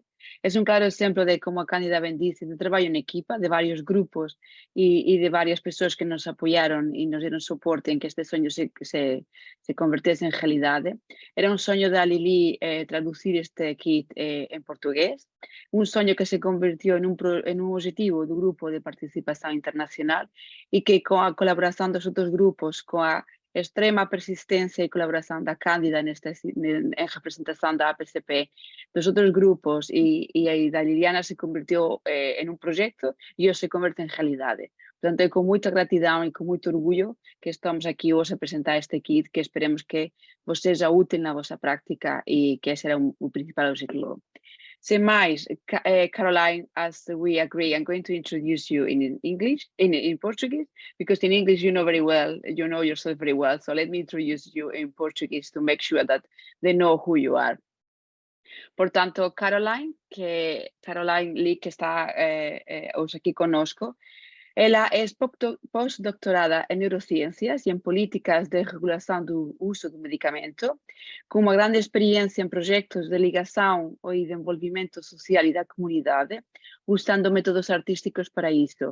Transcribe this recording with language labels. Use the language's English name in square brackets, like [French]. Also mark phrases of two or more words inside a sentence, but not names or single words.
[Portuguese] É um claro exemplo de, como a Cândida bem disse, de trabalho em equipa, de vários grupos e de várias pessoas que nos apoiaram e nos deram suporte em que este sonho se convertesse em realidade. Era um sonho da Lili traduzir este kit em português, [Galician] un sonho que se convirtió en un objetivo do Grupo de Participación Internacional e que coa colaboración dos outros grupos, coa extrema persistencia e colaboración da Cándida en representación da APCP, dos outros grupos e da Liliana, se convirtió en un proxecto e hoxe se converte en realidade. Portanto, é con moita gratidão e con moito orgullo que estamos aquí hoxe a presentar este kit, que esperemos que vos seja útil na vosa práctica e que ese era o principal objetivo. [Portuguese] Sem mais, [English] Caroline, as we agree, I'm going to introduce you in English, in Portuguese, because in English you know very well, you know yourself very well. So let me introduce you in Portuguese to make sure that they know who you are. [Portuguese] Portanto, Caroline Lee, que está hoje aqui conosco, ela é pós-doutorada em neurociências e em políticas de regulação do uso do medicamento, com uma grande experiência em projetos de ligação e de envolvimento social e da comunidade, usando métodos artísticos para isso.